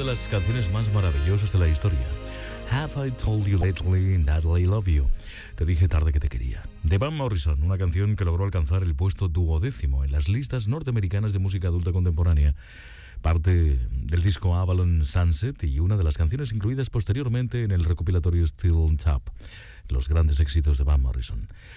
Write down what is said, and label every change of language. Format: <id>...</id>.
<es>Canciones más maravillosas de la historia.</es> <en>Have I told you lately that I love you?</en> <es>Te dije tarde que te quería. De Van Morrison, una canción que logró alcanzar el puesto duodécimo en las listas norteamericanas de música adulta contemporánea. Parte del disco Avalon Sunset y una de las canciones incluidas posteriormente en el recopilatorio Still on Top, los grandes éxitos de Van Morrison.</es>